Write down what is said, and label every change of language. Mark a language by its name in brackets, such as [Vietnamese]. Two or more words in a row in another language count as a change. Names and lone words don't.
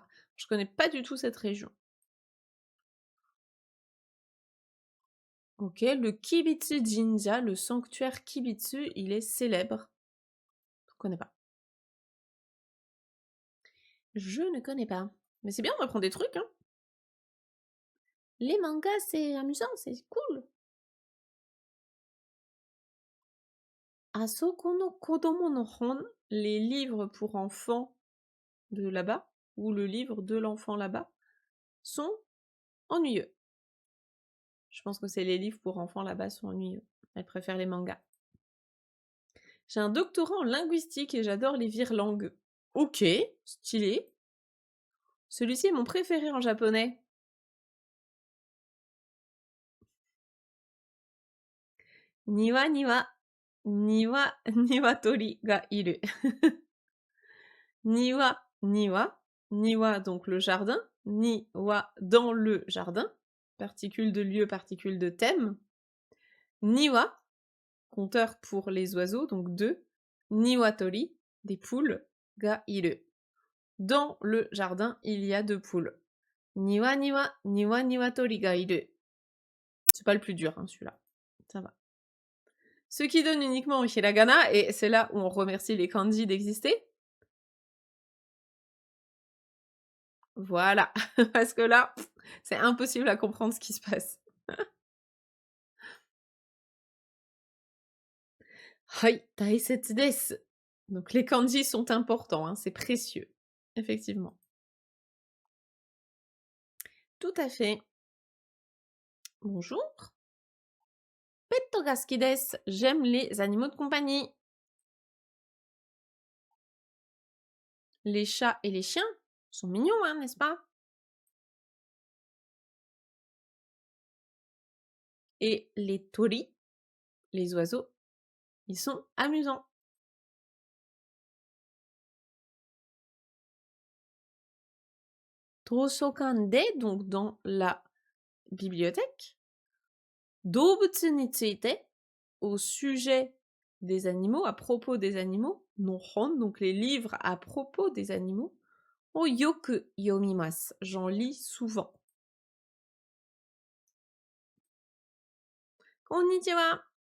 [French] Je connais pas du tout cette région. Ok, le Kibitsu Jinja, le sanctuaire Kibitsu, il est célèbre. Je connais pas. Je ne connais pas. Mais c'est bien, on apprend des trucs, hein. Les mangas, c'est amusant, c'est cool. [Japanese] あそこの子供の本, [French] les livres pour enfants de là-bas, ou le livre de l'enfant là-bas, sont ennuyeux. Je pense que c'est les livres pour enfants là-bas sont ennuyeux. Elle préfère les mangas. J'ai un doctorat en linguistique et j'adore les virlangues. Ok, stylé. Celui-ci est mon préféré en japonais. [Japanese] 庭には二羽鶏がいる. 庭には、庭 [French] donc le jardin, niwa dans le jardin, particule de lieu, particule de thème. Niwa, compteur pour les oiseaux, donc deux. Niwatori, des poules, [Japanese] がいる. [French] Dans le jardin, il y a deux poules. [Japanese] 庭には二羽鶏がいる. [French] C'est pas le plus dur, hein, celui-là. Ça va. Ce qui donne uniquement au hiragana, et c'est là où on remercie les kanji d'exister. Voilà. Parce que là, c'est impossible à comprendre ce qui se passe. [Japanese] はい、大切です. [French] Donc les kanji sont importants, hein, c'est précieux. Effectivement. Tout à fait. Bonjour. [Japanese] ペットが好きです. [French] J'aime les animaux de compagnie. Les chats et les chiens sont mignons, hein, n'est-ce pas? Et les tori, les oiseaux, ils sont amusants. [Japanese] 図書館で, [French] donc dans la bibliothèque. [Japanese] 動物について, [French] au sujet des animaux, à propos des animaux. [Japanese] の本, [French] donc les livres à propos des animaux. [Japanese] をよく読みます, [French] j'en lis souvent. Konnichiwa.